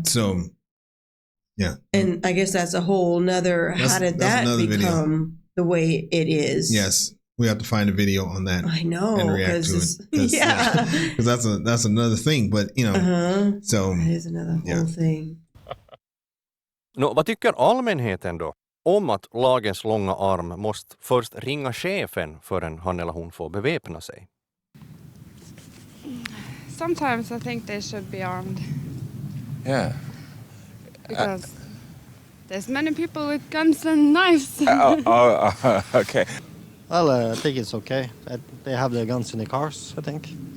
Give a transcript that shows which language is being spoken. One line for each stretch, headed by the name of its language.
English: So, yeah. And I guess that's a whole nother, how did that become the way it is? Yes. We have to find a video on that. I know. And react to it. Because that's another thing. But, so. That is another whole thing.
Swedish: Vad tycker allmänheten då om att lagens långa arm måste först ringa chefen förrän han eller hon får beväpna sig?
English: Sometimes I think they should be armed. Yeah. Because there's many people with guns and knives. Okay. Well, I think it's okay. They have their guns in the cars, I think.